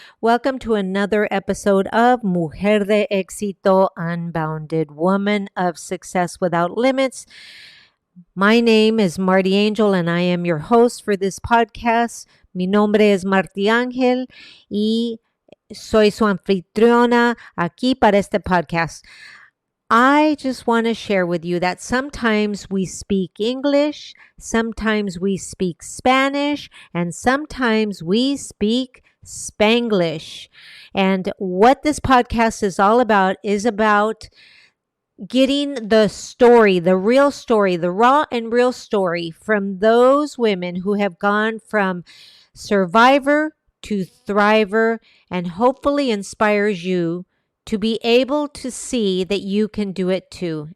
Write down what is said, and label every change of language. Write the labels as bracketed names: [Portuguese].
[English] Welcome to another episode of Mujer de Éxito, Unbounded, Woman of Success Without Limits. My name is Marty Angel and I am your host for this podcast. [Spanish] Mi nombre es Marty Ángel y soy su anfitriona aquí para este podcast. [English] I just want to share with you that sometimes we speak English, sometimes we speak Spanish, and sometimes we speak Spanglish. And what this podcast is all about is about getting the story, the real story, the raw and real story from those women who have gone from survivor to thriver and hopefully inspires you to be able to see that you can do it too.